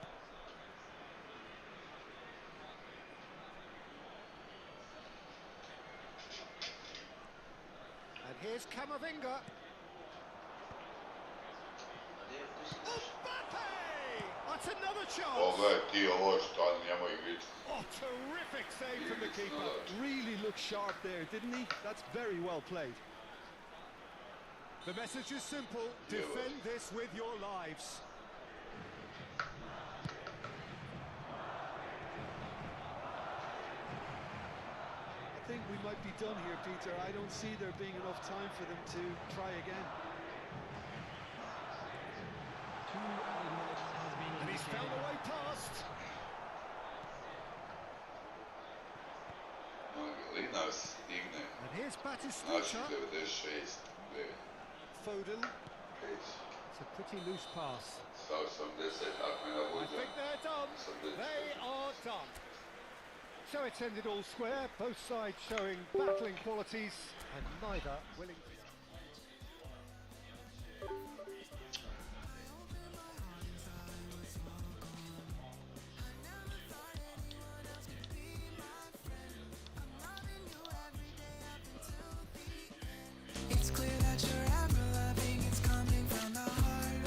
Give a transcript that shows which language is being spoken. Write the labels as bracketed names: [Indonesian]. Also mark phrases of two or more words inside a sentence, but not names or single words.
[English] And here's Camavinga. Mbappe! That's another chance. [Croatian] Pogledaj ti ovo što njemu igrica. [English] Oh, terrific save from the keeper. Really looked sharp there, didn't he? That's very well played. The message is simple, defend this with your lives. I think we might be done here, Peter. I don't see there being enough time for them to try again. 2 added minutes has been And he's found a way past. [Croatian] Ali nas stigne. [English] And here's [Croatian] Naši [English] Batistuta. 96. Foden. It's a pretty loose pass. [Croatian] Sa 80, ako je na [English] I think they're done. They are done. So it's ended all square, both sides showing battling qualities and neither willing to... It's clear that you're ever loving, it's coming from the heart.